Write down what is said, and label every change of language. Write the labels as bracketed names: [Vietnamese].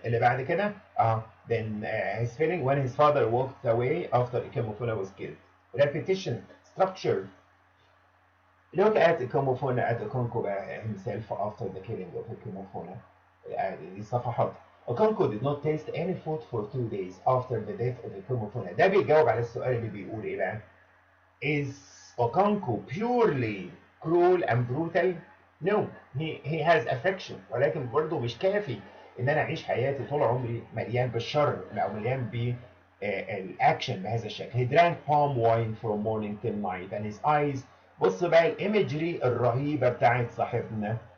[Arabic] اللي بعد كده [English] then his feeling when his father walked away after Ikemukuna was killed. Repetition, structure. Look at Ikemukuna at Okonkwo himself after the killing of Ikemukuna. [Arabic] دي صفحات. [English] Okonkwo did not taste any food for 2 days after the death of Ikemukuna. [Arabic] ده بيجاوب على السؤال اللي بيقول ايه بقى؟ [English] Is Okonkwo purely cruel and brutal? No, he has affection، [Arabic] ولكن برضه مش كافي ان انا اعيش حياتي طول عمري مليان بالشر او مليان بالاكشن بهذا الشكل. [English] He drank palm wine from morning till night and his eyes. [Arabic] بص بقى الايمجري الرهيبه بتاعت صاحبنا.